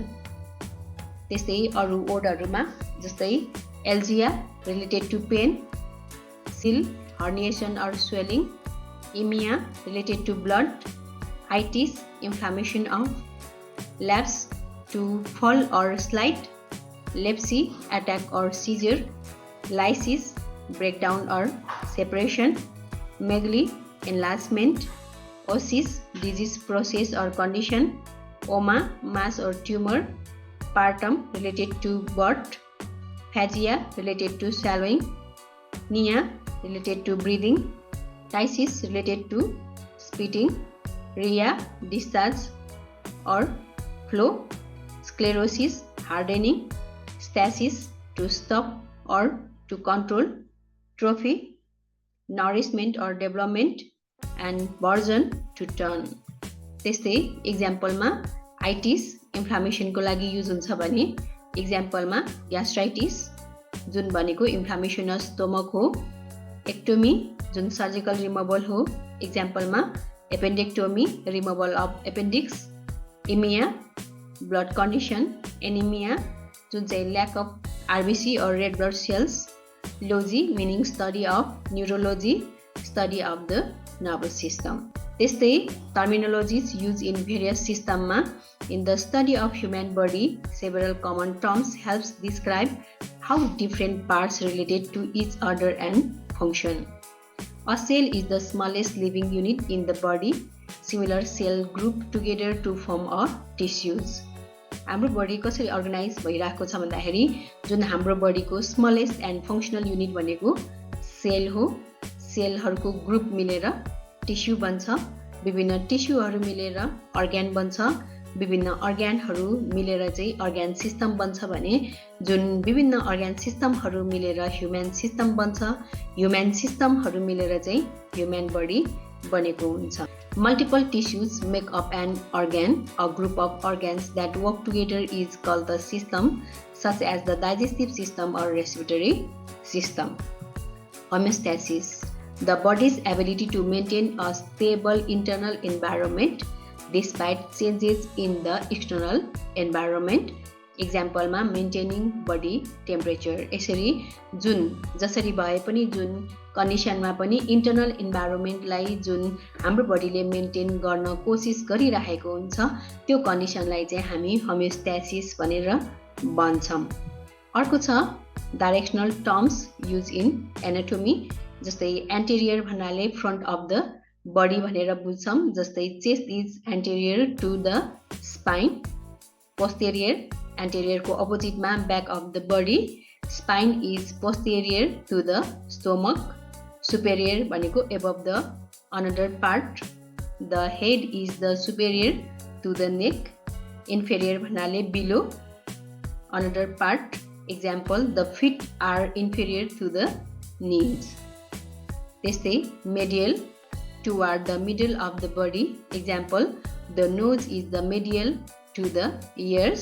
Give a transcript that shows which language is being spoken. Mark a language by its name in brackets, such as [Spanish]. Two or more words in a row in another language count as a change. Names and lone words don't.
[Nepali] त्यस्तै अरू वर्डहरूमा जस्तै [English] algia related to pain, cele herniation or swelling, emia related to blood, itis inflammation of lapse to fall or slide, lepsy attack or seizure, lysis breakdown or separation, megaly enlargement, osis disease process or condition, oma mass or tumor, partum related to birth, phagia related to swallowing, pnea related to breathing, ptysis related to spitting, rrhea discharge or flow, sclerosis hardening, stasis to stop or to control, trophy nourishment and development and version to turn. [Nepali] त्यस्तै इक्जाम्पलमा [English] itis inflammationको [Nepali] लागि युज हुन्छ भने इक्जाम्पलमा ग्यास्ट्राइटिस जुन भनेको [English] inflammations stomach [Nepali] हो, एक्टोमी जुन [English] surgical removal [Nepali] हो, इक्जाम्पलमा [English] appendectomy removal of appendix, emia blood condition, anemia [Nepali] जुन चाहिँ [English] lack of RBC or red blood cells, logy meaning study of neurology, study of the nervous system. त्यस्तै terminologies used in various systemमा in the study of human body, several common terms helps describe how different parts related to each other and function. A cell is the smallest living unit in the body. Similar cell group together to form a tissues. [Nepali] हाम्रो बडी कसरी अर्गनाइज भइरहेको छ भन्दाखेरि जुन हाम्रो बडीको [English] smallest and functional unit [Nepali] भनेको सेल हो। सेलहरूको ग्रुप मिलेर टिस्यु बन्छ, विभिन्न टिस्युहरू मिलेर अर्ग्यान बन्छ, विभिन्न अर्ग्यानहरू मिलेर चाहिँ [English] organ system [Nepali] बन्छ भने जुन विभिन्न [English] organ systemहरू [Nepali] मिलेर [English] human system [Nepali] बन्छ, [English] human systemहरू [Nepali] मिलेर चाहिँ [English] human body [Nepali] बनेको हुन्छ। [English] Multiple tissues make up an organ. A group of organs that work together is called the system, such as the digestive system or respiratory system. Homeostasis. The body's ability to maintain a stable internal environment despite changes in the external environment. Example मा maintaining body temperature. [Nepali] यसरी जुन जसरी भए पनि जुन कन्डिसनमा पनि [English] internal environmentलाई [Nepali] जुन हाम्रो बडीले मेन्टेन गर्न कोसिस गरिरहेको हुन्छ त्यो कन्डिसनलाई चाहिँ हामी होमियोस्टेसिस भनेर भन्छौँ। अर्को छ [English] directional terms use in anatomy. [Nepali] जस्तै एन्टेरियर भन्नाले [English] front of the body [Nepali] भनेर बुझ्छौँ। [English] जस्तै chest is anterior to the spine, posterior anteriorको oppositeमा back of the body, spine is posterior to the stomach, superior भनेको above the another part, the head is the superior to the neck, inferior भन्नाले below another part, example the feet are inferior to the knees. त्यस्तै medial toward the middle of the body, example the nose is the medial to the ears.